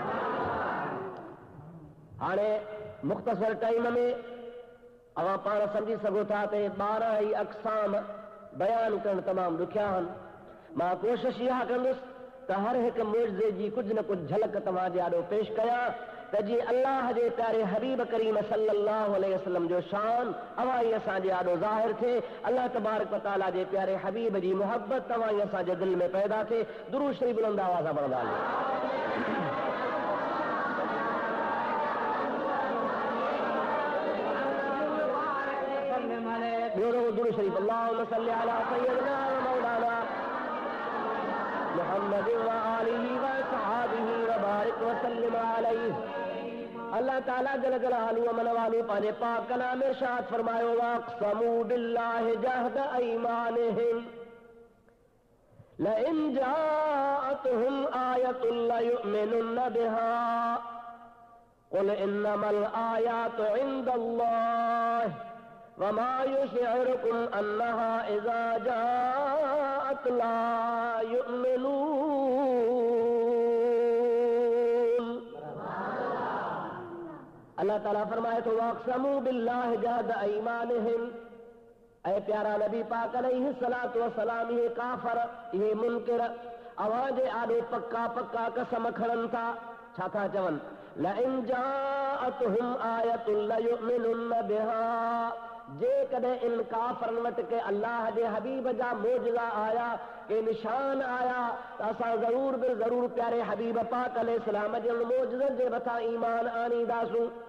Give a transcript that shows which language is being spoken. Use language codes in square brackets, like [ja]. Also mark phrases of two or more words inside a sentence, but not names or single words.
[sd] हाणे मुख़्तसर टाइम में अवां पाण सम्झी सघो था त 12 ई अक़साम बयानु करणु तमामु ॾुखिया आहिनि। मां कोशिश इहा कंदुसि त हर हिकु मोजज़े जी कुझु न कुझु झलक तव्हां जे ॾाढो पेश कयां त जीअं अल्लाह जे प्यारे हबीब करीम [ar] صلى الله عليه وسلم [sd] जो शान अवां ई असांजे ॾाढो ज़ाहिर थिए। [ar] الله تبارك وتعالى [sd] जे प्यारे हबीब जी मुहबत तव्हां ई असांजे दिलि में पैदा थिए। दुरूद शरीफ़ बुलंद आवाज़ सां पढ़ंदा हलो। दुरूद शरीफ़ [ar] اللهم صل على سيدنا ومولانا محمد وآله وصحبه وبارك وسلم عليه. الله تعالى جل جلاله وعم نواله [sd] पंहिंजे पाक कलाम में इरशाद फरमायो [ar] وأقسموا بالله جهد أيمانهم لئن جاءتهم آية ليؤمنن بها قل إنما الآيات عند الله وما يشعركم أنها إذا جاءت لا يؤمنون. [sd] अल्लाह ताला फरमाए तो [ar] وأقسموا بالله جهد أيمانهم. [sd] ऐ प्यारा नबी पाक [ar] عليه الصلاة والسلام, [sd] ये काफर, ये मुनकिर अवाजे आॾो पक्का पक्का कसम खणनि था। छा था चवनि? [ar] لئن جاءتهم آية ليؤمنن بها. [sd] जेकॾहिं इन काफ़रनि वटि के अल्लाह जे हबीब जा मोजज़ा आया, के निशान आया, त असां ज़रूर बि ज़रूर प्यारे हबीब पाक अलैहिस्सलाम जे मोजज़नि जे मथां ईमान आणींदासूं।